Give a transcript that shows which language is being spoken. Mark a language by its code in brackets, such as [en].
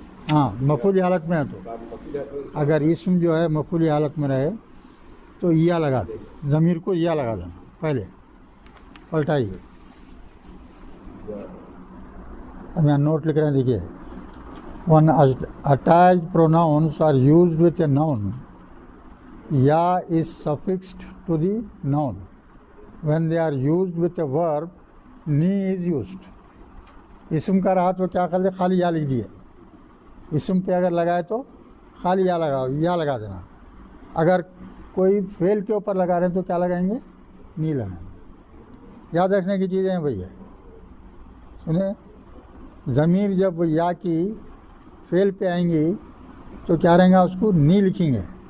[ur] ہاں مفعولی حالت میں ہے تو اگر اسم جو ہے مفعولی حالت میں رہے تو یا لگا دے، ضمیر کو یا لگا دینا پہلے. پلٹائیے. اب یہاں نوٹ لکھ رہے ہیں، دیکھیے. [en] When attached pronouns are used with a noun, ya is suffixed to the noun. When they are used with a verb, ni is used. [ur] اسم کا رہا تو کیا کر دے؟ خالی یا لکھ دیے. اسم پہ اگر لگائے تو خالی یا لگا دینا. اگر کوئی فعل کے اوپر لگا رہے ہیں تو کیا لگائیں گے؟ نی لگائیں گے. یاد رکھنے کی چیزیں ہیں بھیا. سنیں، ضمیر جب یا کی فعل پہ آئیں گی تو کیا رہیں گا؟ اس کو نی لکھیں گے.